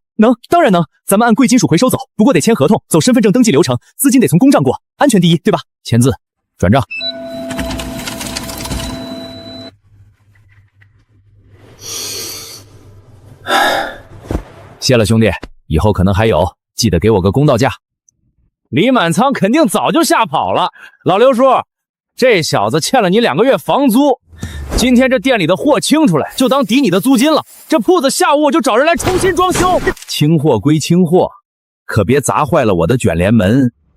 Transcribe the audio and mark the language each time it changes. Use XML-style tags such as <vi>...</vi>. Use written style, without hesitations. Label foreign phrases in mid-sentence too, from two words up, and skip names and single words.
<zh>能，当然能，咱们按贵金属回收走，不过得签合同，走身份证登记流程，资金得从公账过，安全第一，对吧？签字，转账。谢了兄弟，以后可能还有，记得给我個公道價。李滿倉肯定早就嚇跑了。老劉叔，這小子欠了你2個月房租，今天這店裡的貨清出來，就當抵你的租金了。這鋪子下午我就找人來重新裝修。清貨歸清貨，可別砸壞了我的捲簾門。</zh>